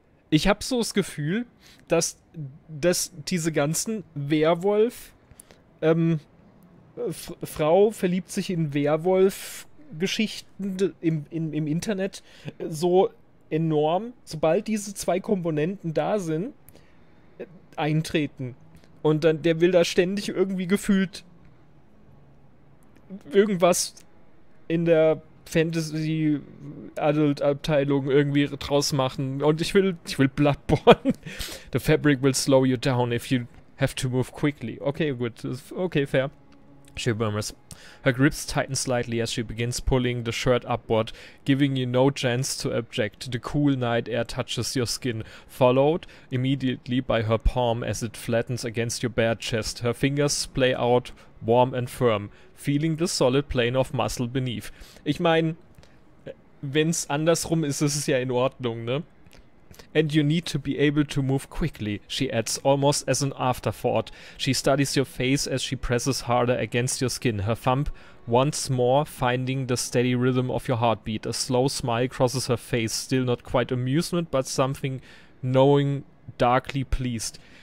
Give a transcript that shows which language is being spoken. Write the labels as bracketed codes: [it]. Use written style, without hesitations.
[de] Ich habe so das Gefühl, dass diese ganzen Werwolf Frau verliebt sich in Werwolf-Geschichten im Internet so enorm, sobald diese zwei Komponenten da sind, eintreten. Und dann, der will da ständig irgendwie gefühlt irgendwas in der Fantasy-Adult-Abteilung irgendwie draus machen. Und ich will Bloodborne. [en] The fabric will slow you down if you have to move quickly. Okay, [de] gut. [en] Okay, fair. She murmurs. Her grips tighten slightly as she begins pulling the shirt upward, giving you no chance to object. The cool night air touches your skin, followed immediately by her palm as it flattens against your bare chest. Her fingers splay out warm and firm, feeling the solid plane of muscle beneath. [de] Ich meine, wenn's andersrum ist, ist es ja in Ordnung, ne? [en] And you need to be able to move quickly, she adds, almost as an afterthought. She studies your face as she presses harder against your skin, her thumb once more finding the steady rhythm of your heartbeat. A slow smile crosses her face, still not quite amusement, but something knowing, darkly pleased.